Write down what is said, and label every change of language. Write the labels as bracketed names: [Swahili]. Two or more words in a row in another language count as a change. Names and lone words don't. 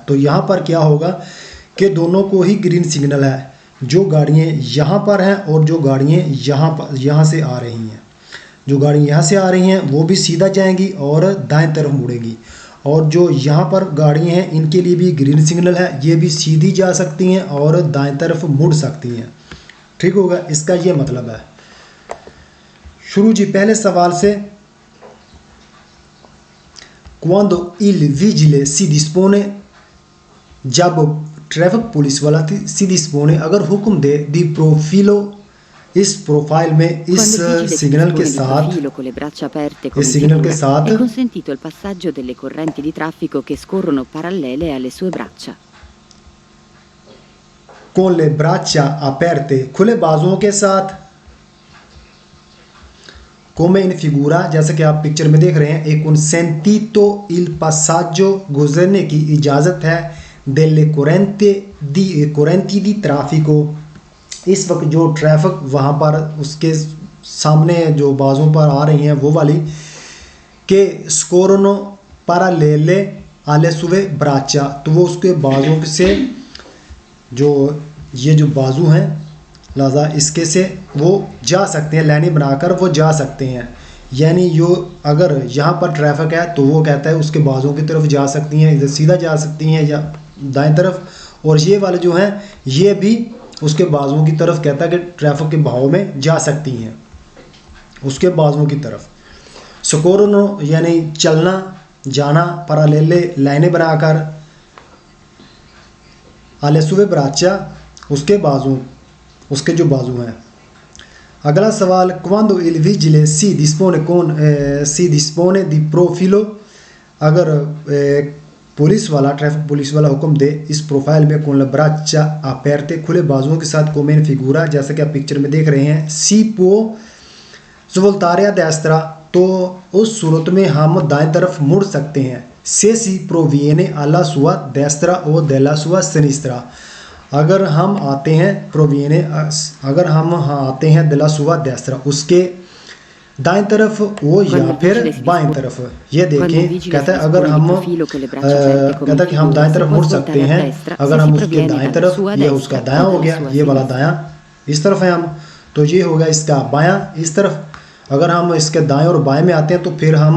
[Urdu] تو یہاں پر کیا ہوگا کہ دونوں کو ہی گرین سگنل ہے, جو گاڑیاں یہاں پر ہیں اور جو گاڑیاں یہاں سے آ رہی ہیں, جو گاڑیاں یہاں سے آ رہی ہیں وہ بھی سیدھا جائیں گی اور دائیں طرف مڑیں گی, اور جو یہاں پر گاڑیاں ہیں ان کے لیے بھی گرین سگنل ہے, یہ بھی سیدھی جا سکتی ہیں اور دائیں طرف مڑ سکتی ہیں. ٹھیک ہوگا, اس کا یہ مطلب ہے. شروع جی پہلے سوال سے, [Italian] quando il vigile si dispone [Urdu] جب ٹریفک پولیس والا [Italian] si dispone [Urdu] اگر حکم دے [Italian] di profilo [Urdu] اس پروفائل میں اس سگنل کے ساتھ اس سگنل کے ساتھ [Italian] è consentito il passaggio delle correnti di traffico che scorrono parallele alle sue braccia. con le braccia aperte [Urdu] کھلے بازوؤں کے ساتھ, [Italian] come in figura [Urdu] جیسا کہ آپ پکچر میں دیکھ رہے ہیں, [Italian] è consentito il passaggio [Urdu] گزرنے کی اجازت ہے [Italian] delle correnti di traffico [Urdu] اس وقت جو ٹریفک وہاں پر اس کے سامنے جو بازوں پر آ رہی ہیں وہ والی, کہ [Italian] scorrono parallele alle sue braccia [Urdu] تو وہ اس کے بازوں سے جو یہ جو بازو ہیں لہذا اس کے سے وہ جا سکتے ہیں, لائنیں بنا کر وہ جا سکتے ہیں. یعنی یہ اگر یہاں پر ٹریفک ہے تو وہ کہتا ہے اس کے بازوں کی طرف جا سکتی ہیں, ادھر سیدھا جا سکتی ہیں یا دائیں طرف, اور یہ والے جو ہیں یہ بھی اس کے بازوؤں کی طرف کہتا ہے کہ ٹریفک کے بہاؤ میں جا سکتی ہیں اس کے بازوؤں کی طرف. سکورنو یعنی چلنا جانا, پرالیلے لائنیں بنا کر, [Italian] alle sue braccia [Urdu] اس کے بازو, اس کے جو بازو ہیں. اگلا سوال, [Italian] quando il vigile si dispone di profilo [Urdu] اگر پولیس والا ٹریفک پولیس والا حکم دے اس پروفائل میں [Italian] con le braccia aperte [Urdu] کھلے بازوؤں کے ساتھ [Italian] come in figura [Urdu] جیسا کہ آپ پکچر میں دیکھ رہے ہیں [Italian] si può svoltare a destra [Urdu] تو اس صورت میں ہم دائیں طرف مڑ سکتے ہیں [Italian] se si proviene alla sua destra o della sua sinistra [Urdu] اگر ہم آتے ہیں proviene اگر ہم آتے ہیں [Italian] della sua destra [Urdu] اس کے دائیں طرف وہ یا پھر بائیں طرف یہ دیکھیں کہتا ہے اگر ہم کہتا ہے کہ ہم دائیں طرف مڑ سکتے ہیں اگر ہم اس کے دائیں طرف یہ اس کا دایاں ہو گیا یہ والا دایاں اس طرف ہے ہم تو یہ ہوگا اس کا بایاں اس طرف اگر ہم اس کے دائیں اور بائیں میں آتے ہیں تو پھر ہم